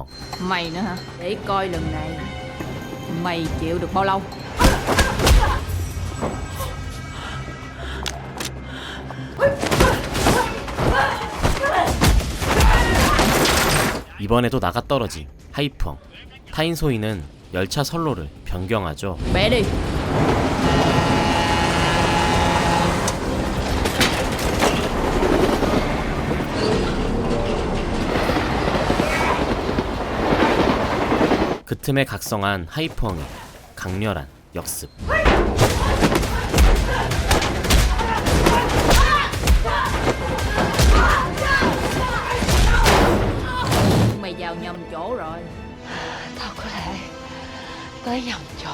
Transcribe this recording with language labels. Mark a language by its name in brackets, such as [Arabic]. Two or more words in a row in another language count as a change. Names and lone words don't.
[Vietnamese] Mày nữa hả? Để coi lần này mày chịu được bao lâu. [Korean] 이번에도 나가 떨어진 하이펑. 타인소이는 열차 선로를 변경하죠. [Vietnamese] Bẻ đi. [Korean] 그 틈에 각성한 하이펑의 강렬한 역습. [Vietnamese] Mày vào nhầm chỗ rồi. Tao có thể tới nhầm chỗ.